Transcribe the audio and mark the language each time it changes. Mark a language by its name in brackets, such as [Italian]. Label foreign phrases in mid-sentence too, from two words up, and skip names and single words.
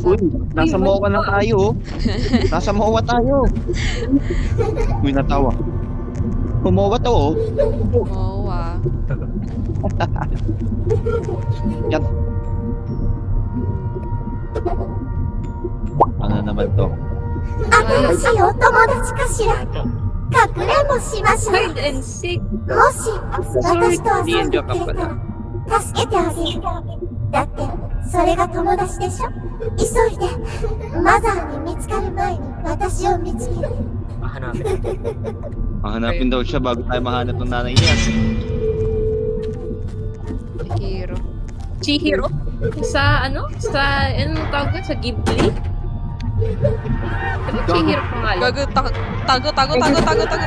[Filipino] Uy, nasa MOA na tayo. oh. Nasa MOA tayo. Uy, natawa. MOA to oh. Mowa. Yan. Ano naman naman to. [Japanese] 新しいお友達かしら。かくれんぼしましょう。 [English] Hide and seek. [Japanese] もし私と遊んで [Filipino] Hindi [Japanese] くれ [Filipino] ka [Japanese] た [Filipino] pala. [Japanese] ら助けてあげる。だってそれが友達でしょ。急いでマザーに見つかる前に私を見つけて。 [Filipino] Hanapin natin. Hanapin daw siya bago tayo mahanap ng nanay niya. Hero. Chihiro? Sa anong tawag ka? Sa Ghibli? Diba Chihiro pangalan? Gago, tago.